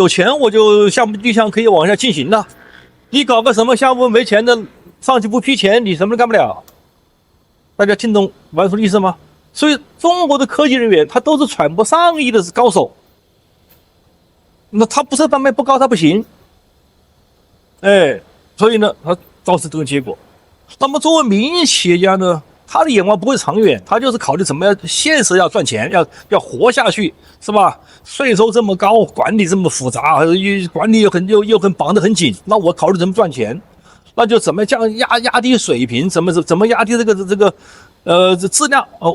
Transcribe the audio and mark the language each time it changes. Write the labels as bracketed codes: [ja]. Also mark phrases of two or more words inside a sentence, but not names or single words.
[zh] 有錢我就项目立项可以往下進行了，你搞個什麼項目沒錢的，上級不批錢，你什麼都幹不了。大家聽懂王叔的意思嗎？所以中國的科技人員他都是揣摩上意的高手。那他不是班面不高，他不行，所以呢，他造成這個結果。那麼作為民營企業家呢，他的眼光不會長遠，他就是考慮怎麼樣現實要賺錢，要活下去，是吧？稅收這麼高，管理這麼複雜，管理又很綁得很緊，那我考慮怎麼賺錢，那就怎麼壓低水平，怎麼壓低這個質量哦。